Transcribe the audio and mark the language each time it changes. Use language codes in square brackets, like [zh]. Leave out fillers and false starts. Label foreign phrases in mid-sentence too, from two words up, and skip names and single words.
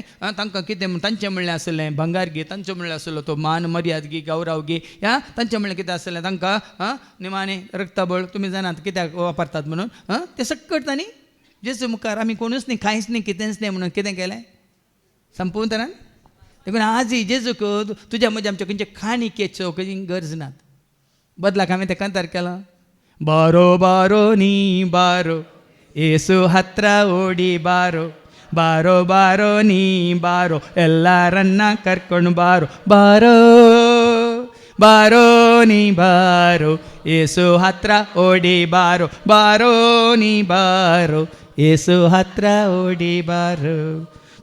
[kok] तांकां कितें तांचें म्हणलें आसलें भंगार घे तांचें म्हणलें आसलो तो मान मर्याद घे गौरव घे तांचें म्हणलें कितें आसलें तांकां निमाणें रक्ताबळ तुमी जाणात कित्याक वापरतात म्हणून तें सगळें तांणी जेजू मुखार आमी कोणूच न्ही कांयच न्ही कितेंच न्ही म्हणून कितें केलें संपूर्ण तरेन. देखून आजय जेजूक तुज्या म्हज्या आमच्या खंयचे खाणिकेच्यो खंयची गरज नात. बदलाक हांवें तें कंतार केलो [kn] ಬಾರೋ ಬಾರೋ ನೀ ಬಾರೋ ಏಸು ಹತ್ರ ಓಡಿ ಬಾರೋ ಬಾರೋ ಬಾರೋ ನೀ ಬಾರೋ ಎಲ್ಲರನ್ನ ಕರ್ಕೊಂಡು ಬಾರೋ ಬಾರೋ ಬಾರೋ ನೀ ಬಾರೋ ಏಸು ಹತ್ರ ಓಡಿ ಬಾರೋ ಬಾರೋ ನೀ ಬಾರೋ ಏಸು ಹತ್ರ ಓಡಿ ಬಾರೋ.